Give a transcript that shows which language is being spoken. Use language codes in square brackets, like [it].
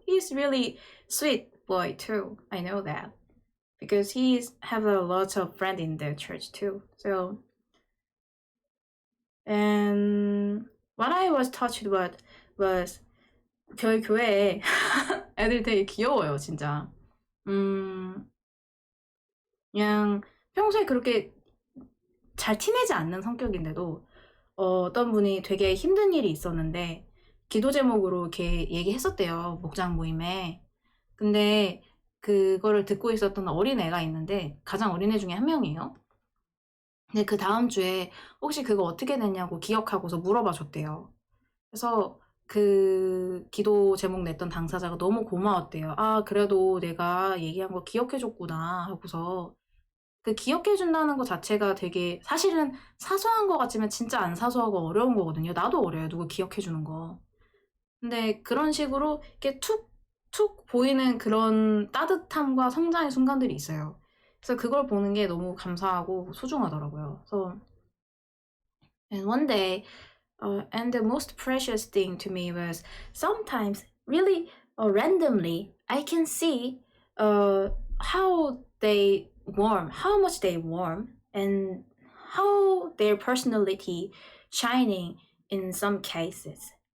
[en] He's really sweet boy too. I know that, because he's have a lot of friends in the church too. So, and what I was touched with was [ko] 저희 교회에 애들 되게 귀여워요, 진짜. 그냥 평소에 그렇게 잘 티내지 않는 성격인데도 어떤 분이 되게 힘든 일이 있었는데 기도 제목으로 이렇게 얘기했었대요, 목장 모임에. 근데 그거를 듣고 있었던 어린애가 있는데, 가장 어린애 중에 한 명이에요. 근데 그 다음 주에 혹시 그거 어떻게 됐냐고 기억하고서 물어봐 줬대요. 그래서 그 기도 제목 냈던 당사자가 너무 고마웠대요. 그래도 내가 얘기한 거 기억해줬구나 하고서, 그 기억해준다는 거 자체가 되게 사실은 사소한 거 같지만 진짜 안 사소하고 어려운 거거든요. 나도 어려요, 누구 기억해주는 거. 근데 그런 식으로 이렇게 툭툭 보이는 그런 따뜻함과 성장의 순간들이 있어요. 그래서 그걸 보는 게 너무 감사하고 소중하더라고요. [en] So, and one day, and the most precious thing to me was sometimes really randomly I can see how much they warm, and how their personality shining in some cases.